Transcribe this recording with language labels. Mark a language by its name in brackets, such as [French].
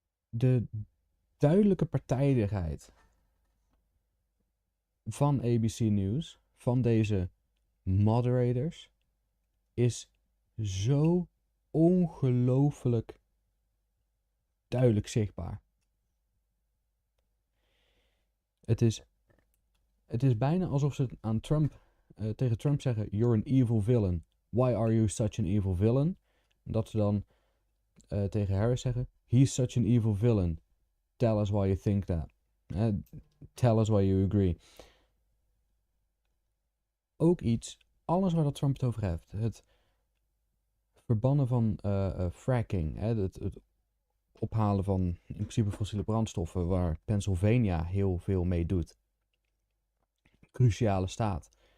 [Dutch] De duidelijke partijdigheid van ABC News, van deze moderators, is zo ongelooflijk duidelijk zichtbaar. Het is bijna alsof ze aan tegen Trump zeggen, [English] you're an evil villain. Why are you such an evil villain? [Dutch] Dat ze dan tegen Harris zeggen, [English] he's such an evil villain. Tell us why you think that. Tell us why you agree. [Dutch] Ook alles waar dat Trump het over heeft. Het verbannen van fracking. Het ophalen van in principe fossiele brandstoffen, waar Pennsylvania heel veel mee doet. Cruciale staat.